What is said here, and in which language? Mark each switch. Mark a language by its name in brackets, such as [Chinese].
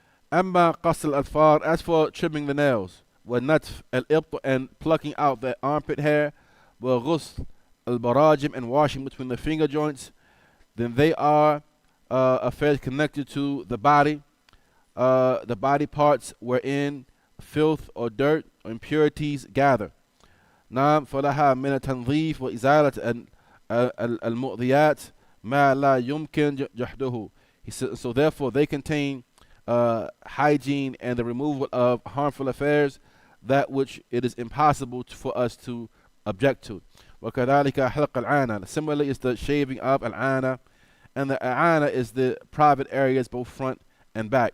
[Arabic] Amma qasl al-far, [English] as for trimming the nails, [Arabic] وَالنَّتْفِ al-ibط, [English] and plucking out the armpit hair, [Arabic] وَغُسl al-barajim, [English] and washing between the finger joints, then they are affairs connected to the body parts wherein filth or dirt or impurities gather. [Arabic] نعم فلها من التنظيف وإزالة المؤذيات ما لا يمكن جحده. [English] He says, so therefore they contain hygiene and the removal of harmful affairs, that which it is impossible for us to object to. [Arabic] وكذلك حلق العانة. [English] Similarly, is the shaving of al-ana, and the al-ana is the private areas both front and back.